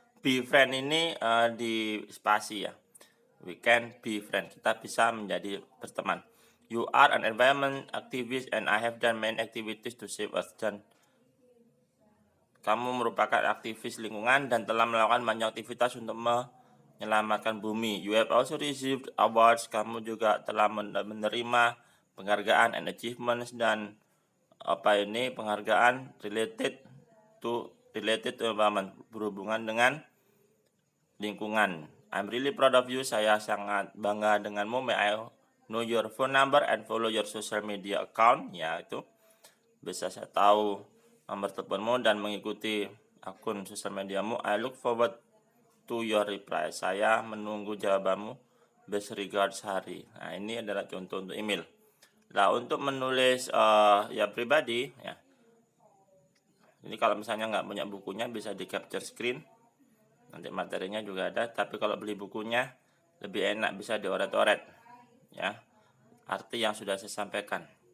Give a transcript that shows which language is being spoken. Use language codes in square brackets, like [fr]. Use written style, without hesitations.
[en] Be friend [id] ini di spasi ya. [en] We can be friend. [id] Kita bisa menjadi berteman. [en] You are an environment activist and I have done many activities to save us. [id] Dan kamu merupakan aktivis lingkungan dan telah melakukan banyak aktivitas untuk menyelamatkan bumi. [en] You have also received awards. [id] Kamu juga telah menerima penghargaan [en] and achievements, [id] dan penghargaan [en] related to environment, [id] berhubungan dengan lingkungan. [en] I'm really proud of you. [id] Saya sangat bangga denganmu. [en] May I know your phone number and follow your social media account? [id] Ya, itu bisa saya tahu nomor teleponmu dan mengikuti akun sosial mediamu. [en] I look forward to your reply. [id] Saya menunggu jawabanmu. [en] Best regards, [id] Hari. Nah, ini adalah contoh untuk email. Nah, untuk menulis pribadi ya, ini kalau misalnya nggak punya bukunya bisa di capture screen, nanti materinya juga ada. Tapi kalau beli bukunya lebih enak, bisa dioret-oret ya, arti yang sudah saya sampaikan.